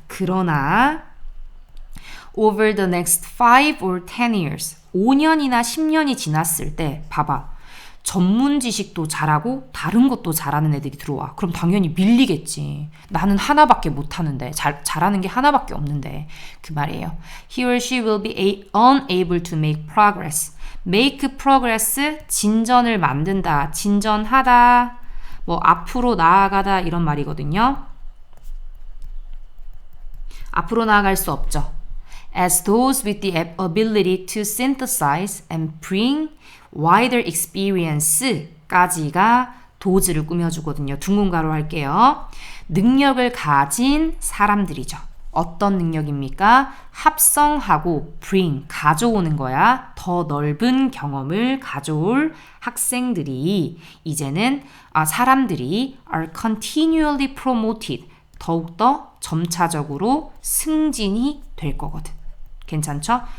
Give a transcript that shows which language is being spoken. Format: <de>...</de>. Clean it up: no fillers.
<en>그러나 over the next 5 or 10 years</en> <ko>5년이나 10년이 지났을 때 봐봐. 전문 지식도 잘하고 다른 것도 잘하는 애들이 들어와. 그럼 당연히 밀리겠지. 나는 하나밖에 못하는데 잘하는 게 하나밖에 없는데 그 말이에요.</ko> <en>He or she will be unable to make progress. make progress</en> <ko>진전을 만든다. 진전하다. 뭐 앞으로 나아가다 이런 말이거든요. 앞으로 나아갈 수 없죠.</ko> <en>As those with the ability to synthesize and bring wider experience까지가</en> <ko>도즈를 꾸며주거든요. 둥근가로 할게요. 능력을 가진 사람들이죠. 어떤 능력입니까? 합성하고</ko> <en>bring,</en> <ko>가져오는 거야. 더 넓은 경험을 가져올 학생들이 이제는 사람들이</ko> <en>are continually promoted,</en> <ko>더욱더 점차적으로 승진이 될 거거든. 괜찮죠?</ko>